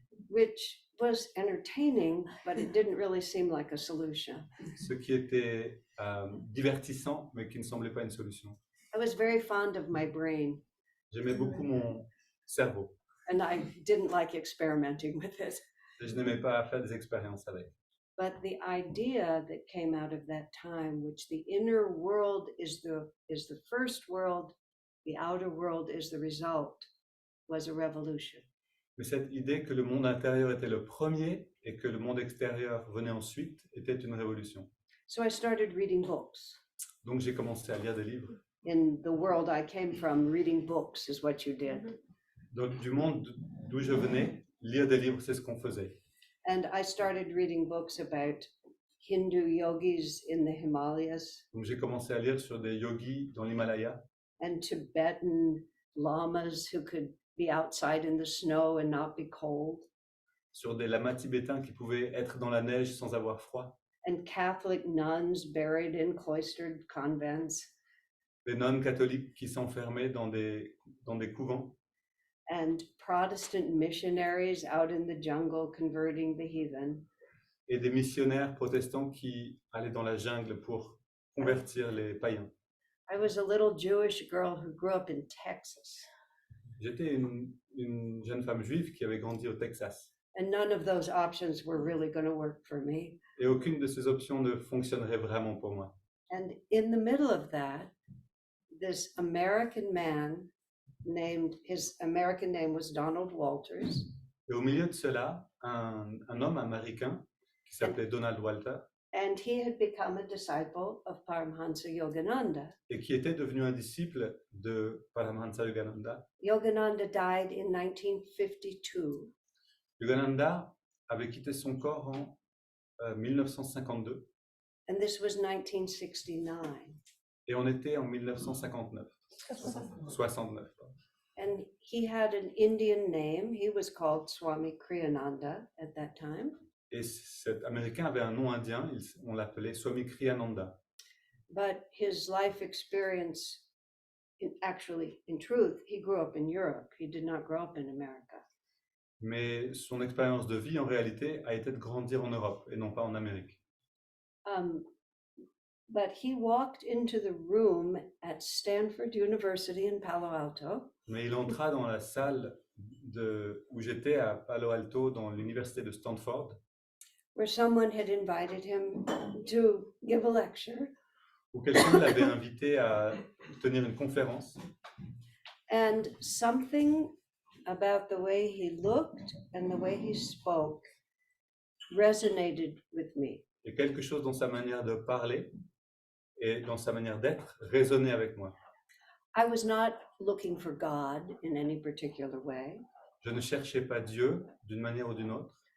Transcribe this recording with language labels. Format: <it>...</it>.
<en>Which was entertaining, but it didn't really seem like a solution.</en> <fr>ce qui était divertissant, mais qui ne semblait pas une solution.</fr> <en>I was very fond of my brain,</en> <fr>J'aimais beaucoup mon cerveau,</fr> <en>and I didn't like experimenting with it.</en> <fr>et je n'aimais pas faire des expériences avec.</fr> <en>But the idea that came out of that time, which the inner world is the first world, the outer world is the result, was a revolution.</en> <fr>Mais cette idée que le monde intérieur était le premier et que le monde extérieur venait ensuite était une révolution.</fr> <en>So I started reading books.</en> <fr>Donc j'ai commencé à lire des livres.</fr> <en>In the world I came from, reading books is what you did.</en> <fr>Donc du monde d'où je venais, lire des livres, c'est ce qu'on faisait.</fr> <en>And I started reading books about Hindu yogis in the Himalayas</en> <fr>Donc j'ai commencé à lire sur des yogis dans l'Himalaya</fr> <en>and Tibetan lamas who could be outside in the snow and not be cold,</en> <fr>sur des lamas tibétains qui pouvaient être dans la neige sans avoir froid,</fr> <en>and Catholic nuns buried in cloistered convents,</en> <fr>des nonnes catholiques qui s'enfermaient dans des couvents,</fr> <en>and Protestant missionaries out in the jungle converting the heathen.</en> <fr>et des missionnaires protestants qui allaient dans la jungle pour convertir les païens.</fr> <en>I was a little Jewish girl who grew up in Texas,</en> <fr>J'étais une jeune femme juive qui avait grandi au Texas.</fr> <en>and none of those options were really going to work for me.</en> <fr>Et aucune de ces options ne fonctionnerait vraiment pour moi.</fr> <en>And in the middle of that, this American man his American name was Donald Walters,</en> <fr>Et au milieu de cela, un homme américain qui s'appelait Donald Walter</fr> <en>and he had become a disciple of Paramhansa Yogananda.</en> <fr>et qui était devenu un disciple de Paramhansa Yogananda.</fr> <en>Yogananda died in 1952,</en> <fr>Yogananda avait quitté son corps en 1952</fr> <en>and this was 1969.</en> <fr>et on était en 1959. 69.</fr> <en>And he had an Indian name. He was called Swami Kriyananda at that time.</en> <fr>Et cet Américain avait un nom indien, on l'appelait Swami Kriyananda.</fr> <en>But his life experience, in truth, he grew up in Europe. He did not grow up in America.</en> <fr>Mais son expérience de vie, en réalité, a été de grandir en Europe et non pas en Amérique.</fr> <en>But he walked into the room at Stanford University in Palo Alto.</en> <fr>Mais il entra dans la salle où j'étais à Palo Alto, dans l'université de Stanford,</fr> <en>Where someone had invited him to give a lecture.</en> <fr>où quelqu'un l'avait invité à tenir une conférence.</fr> <en>And something about the way he looked and the way he spoke resonated with me.</en> <fr>Et quelque chose dans sa manière de parler et dans sa manière d'être résonnait avec moi.</fr> <en>I was not looking for God in any particular way.</en> <fr>Je ne cherchais pas Dieu d'une manière ou d'une autre.</fr>